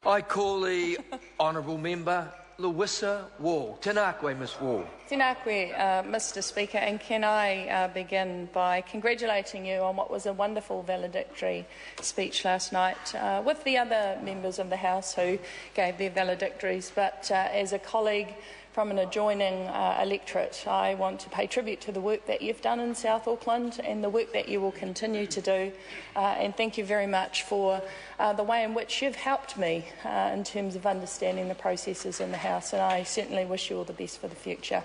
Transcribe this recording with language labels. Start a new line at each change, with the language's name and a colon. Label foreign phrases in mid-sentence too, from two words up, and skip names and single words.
English: I call the honourable member Lewissa Wall.
Māori: Tēnā koe,
English: Ms Wall.
Māori: Tēnā koe,
English: Mr Speaker, and can I begin by congratulating you on what was a wonderful valedictory speech last night with the other members of the House who gave their valedictories, but as a colleague from an adjoining electorate, I want to pay tribute to the work that you've done in South Auckland and the work that you will continue to do, and thank you very much for the way in which you've helped me in terms of understanding the processes in the House, and I certainly wish you all the best for the future.